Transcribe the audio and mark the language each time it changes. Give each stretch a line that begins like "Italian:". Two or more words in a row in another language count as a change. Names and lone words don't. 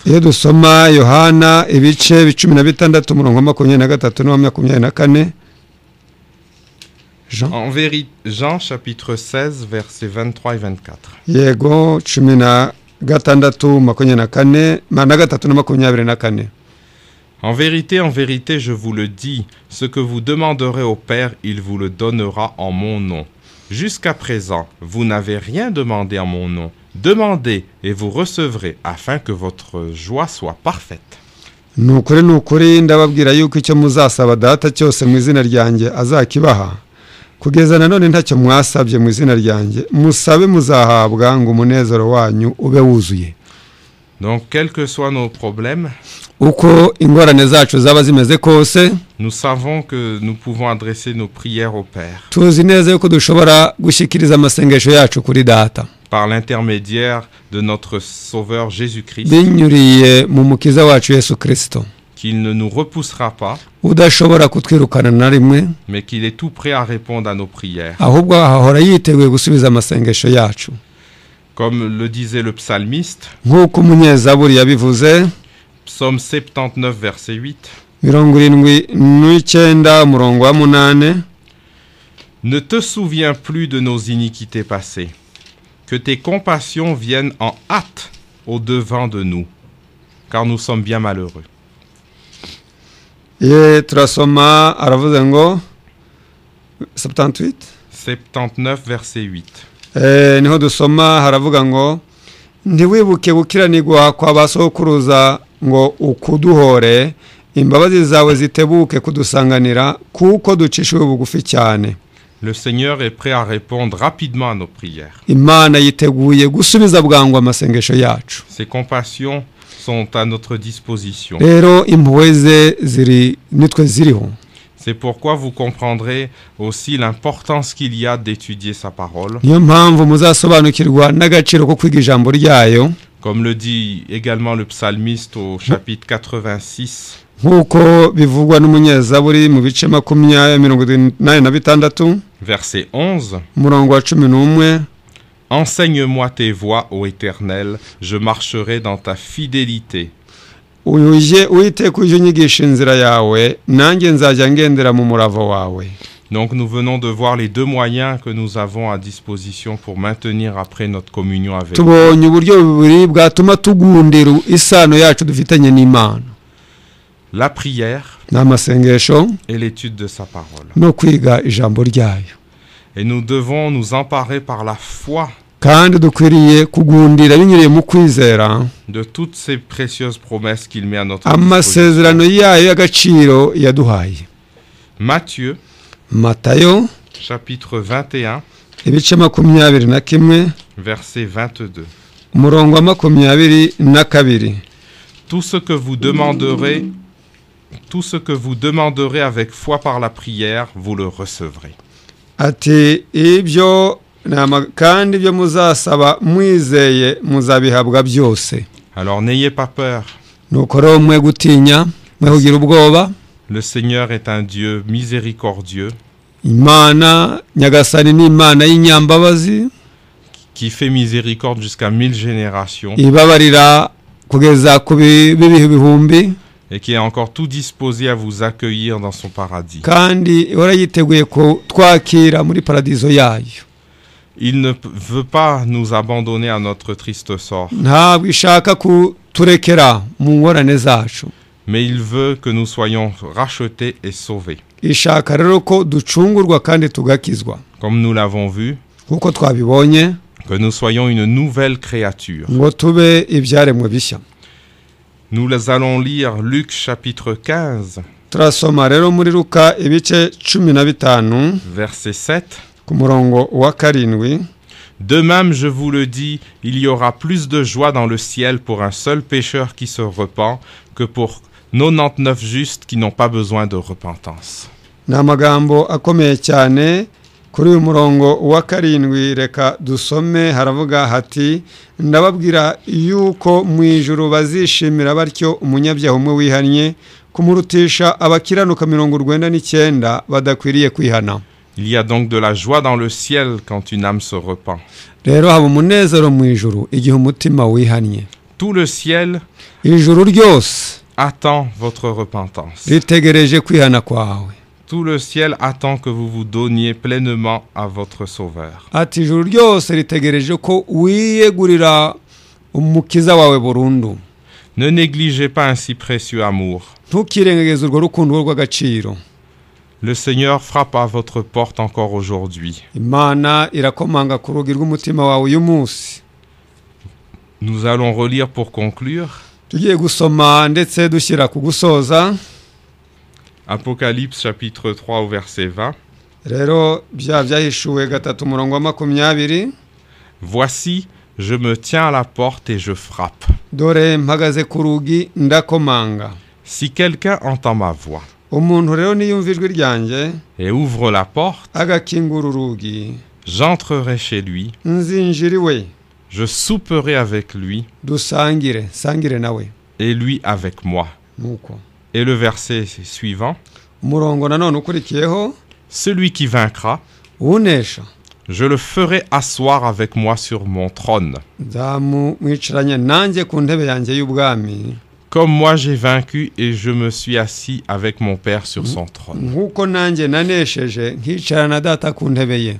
Kinyarwanda: Iyo dusoma Yohana ibice 16 umurongo 23 na 24.
French: Jean chapitre 16 versets 23 et 24.
Kinyarwanda: Yego 16 na 23 na 24.
French: En vérité, je vous le dis, ce que vous demanderez au Père, il vous le donnera en mon nom. Jusqu'à présent, vous n'avez rien demandé en mon nom. Demandez et vous recevrez, afin que votre joie soit parfaite.
Kinyarwanda: Nukuri ndababwira yuko icyo muzasaba data cyose mu izina ryanjye azakibaha. Kugeza nanone ntacyo mwasabye mu izina ryanjye, musabe muzahabwa ngo umunezero wanyu ube wuzuye.
French: Donc, quels que soient nos problèmes,
Kinyarwanda: uko ingorane zacu zaba zimeze kose,
French: nous savons que nous pouvons adresser nos prières au Père
Kinyarwanda: tuzi neza yuko dushobora gushyikiriza amasengesho yacu kuri data
French: par l'intermédiaire de notre Sauveur Jésus-Christ,
Kinyarwanda: binyuriye mu mukiza wacu Yesu Kristo,
French: qu'il ne nous repoussera pas,
Kinyarwanda: udashobora kutwirukana na rimwe,
French: mais qu'il est tout prêt à répondre à nos prières.
Kinyarwanda: ahubwo ahora yiteguye gusubiza amasengesho yacu.
French: Comme le disait le psalmiste,
Kinyarwanda: nk'uko umunyezaburi yabivuze,
French: Psaume 79 verset 8,
Kinyarwanda: 79 umurongo wa 8.
French: Ne te souviens plus de nos iniquités passées, que tes compassions viennent en hâte au-devant de nous, car nous sommes bien malheureux.
Kinyarwanda: Turasoma aravuze ngo
French: 79 verset 8.
Kinyarwanda: Niho dusoma haravuga ngo ntiwibuke gukiranirwa kwa basokuruza ngo ukuduhore, imbabazi zawe zitebuke kudusanganira kuko ducishwe bugufi cyane.
French: Le Seigneur est prêt à répondre rapidement à nos prières.
Kinyarwanda: Imana yiteguye gusubiza bwangu amasengesho yacu.
French: Ses compassions sont à notre disposition.
Kinyarwanda: Rero impuhwe ze ziri nitwe ziriho.
French: C'est pourquoi vous comprendrez aussi l'importance qu'il y a d'étudier sa parole.
Kinyarwanda: Niyo mpamvu muzasobanukirwa n'agaciro ko kwiga ijambo ryayo.
French: Comme le dit également le psalmiste au chapitre 86.
Kinyarwanda: Nkuko bivugwa n'umunyezaburi mu bice 86.
French: Verset 11.
Kinyarwanda: Umurongo wa 11.
French: Enseigne-moi tes voies, ô Éternel, je marcherai dans ta fidélité.
Kinyarwanda: Uyuje Uwiteka uje unyigisha inzira yawe, nanjye nzajya ngendera mu muravo wawe.
French: Donc nous venons de voir les deux moyens que nous avons à disposition pour maintenir après notre communion avec Dieu.
Kinyarwanda: Tubonye uburyo bubiri bwatuma tugundira isano yacu dufitanye n'Imana.
French: La prière
Kinyarwanda: n'amasengesho
French: et l'étude de sa parole.
Kinyarwanda: No kwiga ijambo ryayo.
French: Et nous devons nous emparer par la foi
Kinyarwanda: kandi dukwiriye kugundira binyuriye mu kwizera
French: de toutes ces précieuses promesses qu'il met à notre
Kinyarwanda: amasezerano yayo y'agaciro yaduhaye. Matayo
French: chapitre 21
Kinyarwanda: ibice 21
French: verset 22.
Kinyarwanda: Umurongo wa 22.
French: Tout ce que vous demanderez avec foi par la prière, vous le recevrez.
Kinyarwanda: Ati ibyo kandi ibyo muzasaba mwizeye muzabihabwa byose.
French: Alors n'ayez pas peur.
Kinyarwanda: Nuko rero mwe gutinya, mwe kugira ubwoba.
French: Le Seigneur est un Dieu miséricordieux.
Kinyarwanda: Imana nyagasani ni Imana y'inyambabazi,
French: qui fait miséricorde jusqu'à 1000 générations
Kinyarwanda: ibabarira kugeza ku bibihe bihumbi
French: et qui est encore tout disposé à vous accueillir dans son paradis.
Kinyarwanda: kandi ihora yiteguye ko twakira muri paradizo yayo.
French: Il ne veut pas nous abandonner à notre triste sort,
Kinyarwanda: ntabwo ishaka kuturekera mu ngorane zacu,
French: mais il veut que nous soyons rachetés et sauvés.
Kinyarwanda: ishaka rero ko ducungurwa kandi tugakizwa,
French: Comme nous l'avons vu,
Kinyarwanda: kuko twabibonye,
French: que nous soyons une nouvelle créature.
Kinyarwanda: ngo tube ibyaremwe bishya.
French: Nous allons lire Luc chapitre 15,
Kinyarwanda: turasoma rero muri Luka ibice 15
French: verset 7.
Kinyarwanda: ku murongo wa 7.
French: De même, je vous le dis, il y aura plus de joie dans le ciel pour un seul pécheur qui se repent que pour 99 justes qui n'ont pas besoin de repentance.
Kinyarwanda: ni amagambo akomeye cyane. Kuri uyu murongo wa 7 reka dusome, haravuga hati, ndababwira yuko mu ijuru bazishimira batyo umunyabyaha umwe wihannye kumurutisha abakiranuka 99 badakwiriye kwihana.
French: Il y a donc de la joie dans le ciel quand une âme se repent.
Kinyarwanda: Rero haba umunezero mu ijuru igihe umutima wihannye.
French: Tout le ciel
Kinyarwanda: Ijuru ryose
French: attend votre repentance.
Kinyarwanda: ritegereje kwihana kwawe.
French: Tout le ciel attend que vous vous donniez pleinement à votre Sauveur.
Kinyarwanda: Ati ijuru ryose ritegereje ko wiyegurira umukiza wawe burundu.
French: Ne négligez pas un si précieux amour.
Kinyarwanda: Ntukirengageze urwo rukundo rw'agaciro.
French: Le Seigneur frappe à votre porte encore aujourd'hui.
Kinyarwanda: Imana irakomanga ku rugi rw'umutima wawe uyu munsi.
French: Nous allons relire pour conclure
Kinyarwanda: Tugiye gusoma ndetse dushyira ku gusoza.
French: Apocalypse chapitre 3 au verset 20.
Kinyarwanda: Rero byahishuwe 3 umurongo wa 20.
French: Voici, je me tiens à la porte et je frappe.
Kinyarwanda: Dore mpagaze ku rugi ndakomanga.
French: Si quelqu'un entend ma voix
Kinyarwanda: Umuntu rero niyumva ijwi ryanjye
French: et ouvre la porte,
Kinyarwanda: agakingura urugi,
French: j'entrerai chez lui,
Kinyarwanda: nzinjira iwe,
French: je souperai avec lui
Kinyarwanda: sangire nawe.
French: et lui avec moi.
Kinyarwanda: Nuko
French: Et le verset suivant,
Kinyarwanda: umurongo nanone ukurikiyeho,
French: celui qui vaincra,
Kinyarwanda: unesha
French: je le ferai asseoir avec moi sur mon trône.
Kinyarwanda: nzamwicaranye nanjye ku ntebe yanjye y'ubwami,
French: Comme moi j'ai vaincu et je me suis assis avec mon Père sur son trône.
Kinyarwanda: nkuko nanjye nanesheje nkicara na data ku ntebe ye.